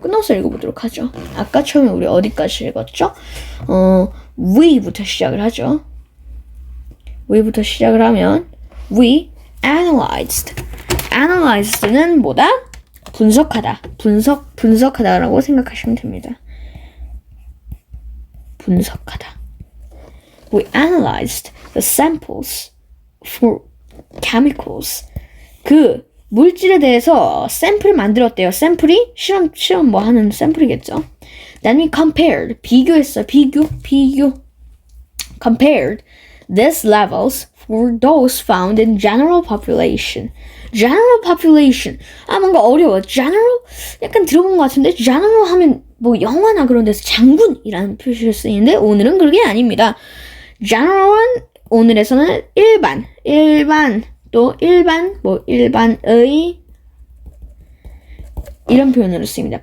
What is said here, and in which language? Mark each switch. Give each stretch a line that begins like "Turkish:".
Korean: 끊어서 읽어보도록 하죠. 아까 처음에 우리 어디까지 읽었죠? we부터 시작을 하죠. we부터 시작을 하면
English: we analyzed.
Korean: analyzed는 뭐다? 분석하다. 분석하다라고 생각하시면 됩니다. 분석하다.
English: We analyzed the samples for chemicals.
Korean: 그 물질에 대해서 샘플을 만들었대요. 샘플이 실험 하는 샘플이겠죠.
English: Then we compared,
Korean: 비교했어. 비교.
English: Compared these levels for those found in general population. General population.
Korean: 뭔가 어려워.
English: General?
Korean: 약간 들어본 것 같은데 general 하면 영화나 그런 데서 장군이라는 표시를 쓰이는데 오늘은 그게 아닙니다. general은 오늘에서는 일반, 또 일반의 이런 표현으로 쓰입니다.